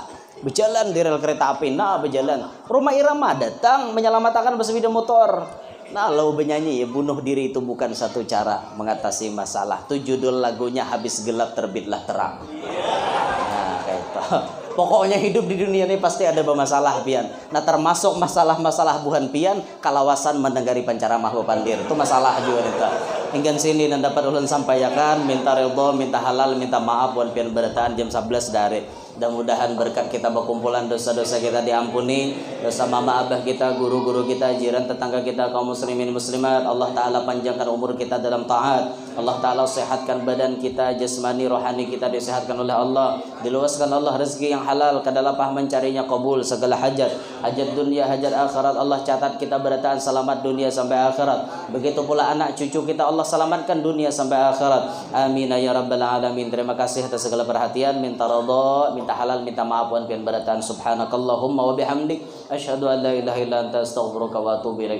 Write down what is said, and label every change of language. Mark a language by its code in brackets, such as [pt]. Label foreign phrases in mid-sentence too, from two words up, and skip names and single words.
[id] Berjalan di rel kereta api, nah berjalan. Rhoma Irama datang menyelamatkan bersepeda motor. Nah, lalu bernyanyi, ya bunuh diri itu bukan satu cara mengatasi masalah. Itu judul lagunya, habis gelap terbitlah terang. [bjn] Nah, kayak itu. Pokoknya hidup di dunia ini pasti ada bermasalah pian. Nah, termasuk masalah-masalah buhan pian, kalawasan mendengari pancaramah pandir. [id] Itu masalah juga itu. [bjn] Hingga sini dan dapat ulun sampaikan, minta ridho, minta halal, minta maaf buhan pian berataan jam 11 dari. [id] Mudah-mudahan berkat kita berkumpulan dosa-dosa kita diampuni, dosa mama abah kita, guru-guru kita, jiran tetangga kita, kaum muslimin muslimat. Allah Ta'ala panjangkan umur kita dalam taat. Allah Ta'ala sehatkan badan kita, jasmani, rohani kita disehatkan oleh Allah. Diluaskan Allah rezeki yang halal, kedalapah mencarinya kabul segala hajat. [bjn] Hajat dunia, hajat akhirat. Allah catat kita berataan selamat dunia sampai akhirat. [id] Begitu pula anak cucu kita Allah selamatkan dunia sampai akhirat. [ar] آمين يا رب العالمين. [bjn] Terima kasih atas segala perhatian. Minta ridha, minta halal, minta maaf wan pian barataan. [ar] سبحانك اللهم وبحمدك أشهد أن لا إله إلا أنت أستغفرك وأتوب إليك.